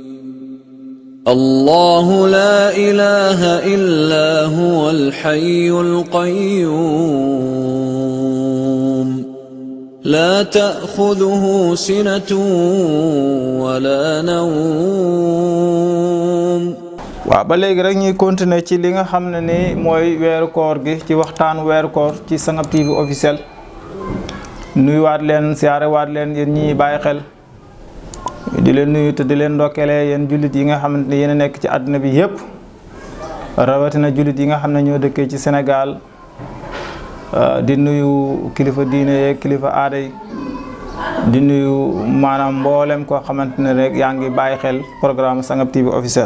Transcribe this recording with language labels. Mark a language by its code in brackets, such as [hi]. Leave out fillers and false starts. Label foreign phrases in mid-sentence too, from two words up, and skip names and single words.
[ar] الله لا إله إلا هو الحي القيوم لا تأخذه سنة ولا نوم. [wo] waaw ba léegi rek ñuy continuer ci li nga xam ne ni mooy weeru koor gi ci waxtaan weeru koor ci Sangam TV officiel nuyuwaat leen siyaarewaat leen yéen ñi bàyyi xel di leen nuyu te di leen ndokkeele yéen jullit yi nga xamante ne yéen a nekk ci àdduna bi yëpp rawatina jullit yi nga xam ne ñoo dëkkee ci Sénégal di nuyu kilifa diine yeeg kilifa aada yi di nuyu maanaam mboolem koo xamante ne rek yaa ngi bàyyi xel programme Sangam TV officiel.